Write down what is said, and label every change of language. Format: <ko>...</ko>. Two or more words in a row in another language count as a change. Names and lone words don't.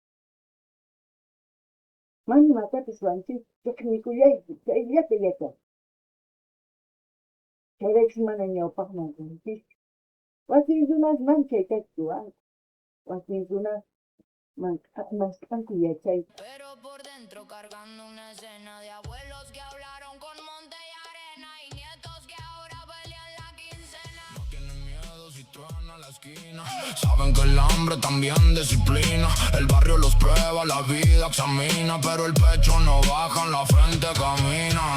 <qu>Mana imatapis ruwanchis, chaqnikuyayki, chayllata yachan. Chayraykus mana ñawpaqman ruwanchis. Wakin runasman chaytachu ruwanku. Wakin runas masqanku yachayta.</qu> <es>Pero por dentro cargando una escena de abuelos que hablaron con monte y arena y nietos que ahora pelean la quincena. No tienen miedo si truena la esquina. Saben que el hambre también disciplina. El barrio los prueba, la vida examina. Pero el pecho no baja, en la frente camina.</es>